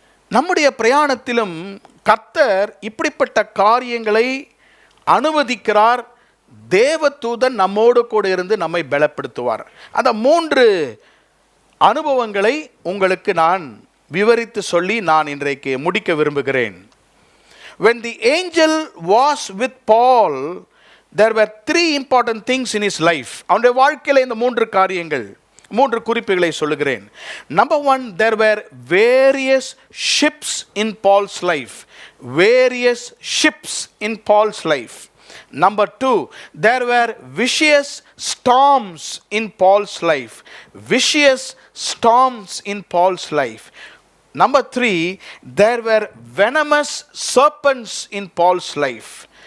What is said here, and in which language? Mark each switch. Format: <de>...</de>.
<ta>நம்முடைய பிரயாணத்திலும் கர்த்தர் இப்படிப்பட்ட காரியங்களை அனுமதிக்கிறார். தேவதூதன் நம்மோடு கூட இருந்து நம்மை பலப்படுத்துவார். அந்த 3 அனுபவங்களை உங்களுக்கு நான் விவரித்து சொல்லி நான் இன்றைக்கு முடிக்க விரும்புகிறேன்.</ta> <en>When the angel was with Paul, there were 3 important things in his life.</en> <ta>அவனுடைய வாழ்க்கையில் இந்த 3 காரியங்கள், 3 குறிப்புகளை சொல்லுகிறேன்.</ta> <en>Number 1, there were various ships in Paul's life. Various ships in Paul's life. Number 2, there were vicious storms in Paul's life. Vicious storms in Paul's life. Number 3, there were venomous serpents in Paul's life.</en>